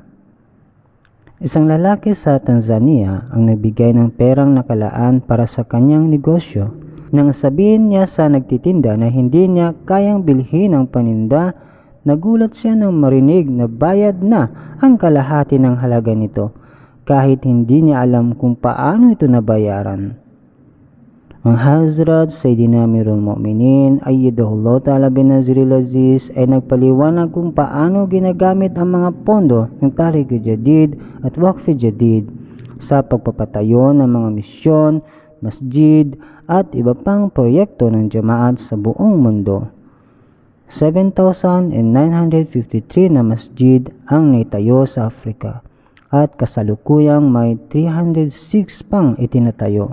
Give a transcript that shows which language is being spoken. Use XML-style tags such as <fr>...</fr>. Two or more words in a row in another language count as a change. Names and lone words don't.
<tl>Isang lalaki sa Tanzania ang nagbigay ng perang nakalaan para sa kanyang negosyo. Nang sabihin niya sa nagtitinda na hindi niya kayang bilhin ang paninda, nagulat siya nang marinig na bayad na ang kalahati ng halaga nito, kahit hindi niya alam kung paano ito nabayaran. Ang Hazrat Sayyidina Amirul Mu'minin Ayyadahullah Ta'ala bin Naziril Aziz ay nagpaliwanag kung paano ginagamit ang mga pondo ng Tariq-e-Jadid at Waqf-e-Jadid sa pagpapatayo ng mga misyon, masjid at iba pang proyekto ng jamaat sa buong mundo. 7,953 na masjid ang naitayo sa Afrika at kasalukuyang may 306 pang itinatayo.</tl>